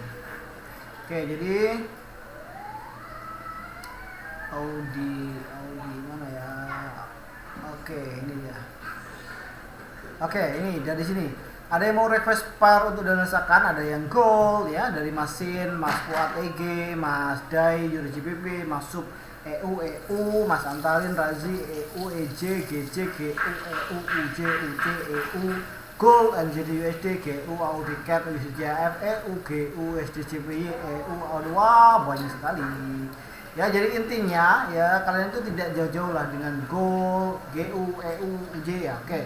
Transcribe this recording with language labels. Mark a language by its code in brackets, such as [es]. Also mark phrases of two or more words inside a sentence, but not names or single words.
[id] Jadi Audi mana ya? Ini dia. Ini dari sini. Ada yang mau request par untuk dianalisakan, ada yang gold ya dari Masin, Mas Fuad EG, Mas Dai, Yuri GBB, Mas Sub EU, Mas Antalin, Razi, EU, EJ, GJ, GU, EU, UJ, UJ, EU, Gold, NZD USD, GU, Audi CAT, USD JF, EU, GU, USD CPY, EU, Audi, wah banyak sekali Ya, jadi intinya ya kalian itu tidak jauh-jauh lah dengan gold, GU, EU, UJ ya. Oke.